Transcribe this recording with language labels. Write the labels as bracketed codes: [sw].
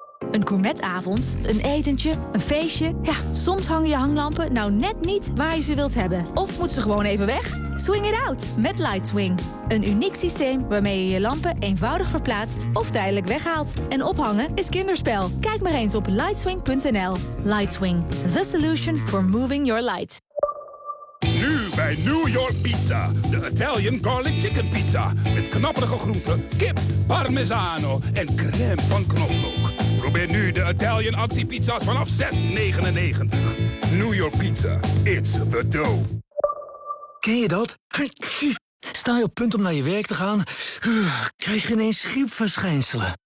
[nl] Een gourmetavond, een etentje, een feestje. Ja, soms hangen je hanglampen nou net niet waar je ze wilt hebben. Of moet ze gewoon even weg? [en] Swing it out [nl] met LightSwing. Een uniek systeem waarmee je je lampen eenvoudig verplaatst of tijdelijk weghaalt. En ophangen is kinderspel. Kijk maar eens op LightSwing.nl. [en] LightSwing, the solution for moving your light. [nl] Nu bij New York Pizza. De Italian Garlic Chicken Pizza. Met knapperige groenten, kip, parmesano en crème van knoflook. Probeer nu de Italian actiepizza's vanaf 6,99. [en] New York Pizza. It's the dough. [nl] Ken je dat? Sta je op punt om naar je werk te gaan, krijg je ineens griepverschijnselen.